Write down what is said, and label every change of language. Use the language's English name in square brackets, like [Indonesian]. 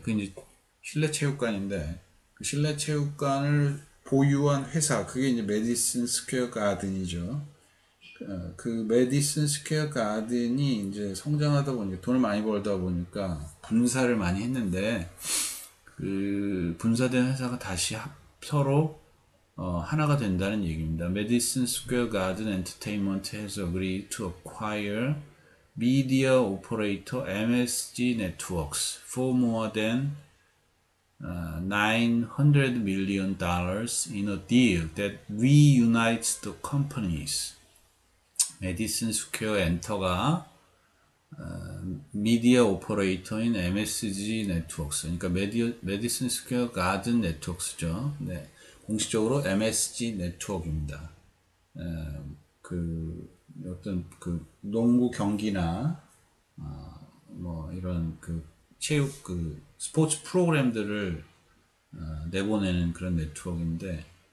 [Korean] 그 이제 실내 체육관인데 그 실내 체육관을 보유한 회사 그게 이제 메디슨 스퀘어 가든이죠. 그 메디슨 스퀘어 가든이 이제 성장하다 보니까 돈을 많이 벌다 보니까 분사를 많이 했는데 그 분사된 회사가 다시 서로 하나가 된다는 얘기입니다. [English] 메디슨 스퀘어 가든 엔터테인먼트 has agreed to acquire media operator MSG Networks for more than $900 million in a deal that reunites the companies. [Korean] 메디슨 스퀘어 엔터가 미디어 오퍼레이터인 MSG 네트워크스, 그러니까 메디슨 스퀘어 가든 네트워크스죠. 네, 공식적으로 MSG 네트워크입니다. 그 어떤 그 농구 경기나 뭐 이런 그 체육 그 스포츠 프로그램들을 내보내는 그런 네트워크인데